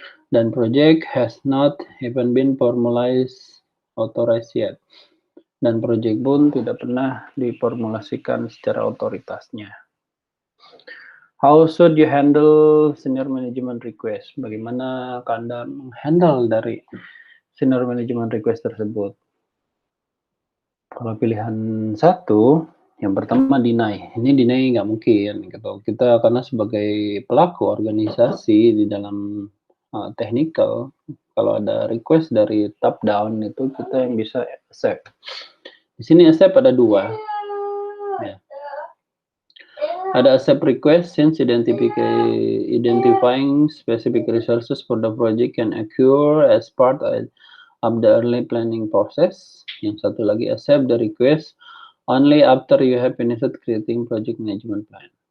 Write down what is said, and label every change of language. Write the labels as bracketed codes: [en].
[en] Dan project has not even been formalized, authorized yet. [id] Dan project pun tidak pernah diformulasikan secara otoritasnya. [en] How should you handle senior management request? [id] Bagaimana Anda menghandle dari senior management request tersebut? Kalau pilihan 1, yang pertama deny. Ini deny nggak mungkin gitu. Kita karena sebagai pelaku organisasi di dalam technical, kalau ada request dari top down itu kita yang bisa accept. Di sini accept ada 2. Ya. [en] Ada accept request since identifying specific resources for the project can occur as part of the early planning process. [id] Yang satu lagi, [en] accept the request only after you have finished creating project management plan.